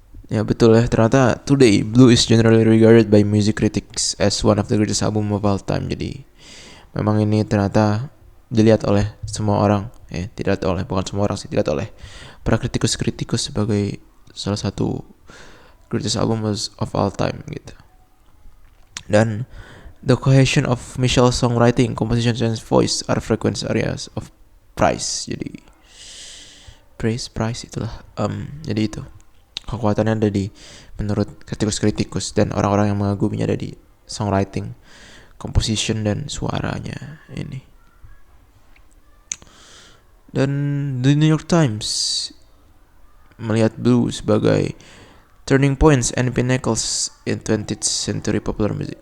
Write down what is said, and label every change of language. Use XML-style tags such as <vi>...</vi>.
<id>Ya betul ya, ternyata</id> <en>today Blue is generally regarded by music critics as one of the greatest album of all time.</en> <id>Jadi memang ini ternyata dilihat oleh semua orang, bukan semua orang sih, dilihat oleh para kritikus sebagai salah satu</id> <en>greatest album of all time</en> <id>gitu. Dan</id> <en>the cohesion of Michelle's songwriting, composition, and voice are frequent areas of praise.</en> <id>Jadi praise itulah. Jadi itu kekuatannya ada di, menurut kritikus dan orang-orang yang mengaguminya, ada di songwriting, composition, dan suaranya ini. Dan The New York Times melihat Blue sebagai</id> <en>turning points and pinnacles in 20th century popular music.</en>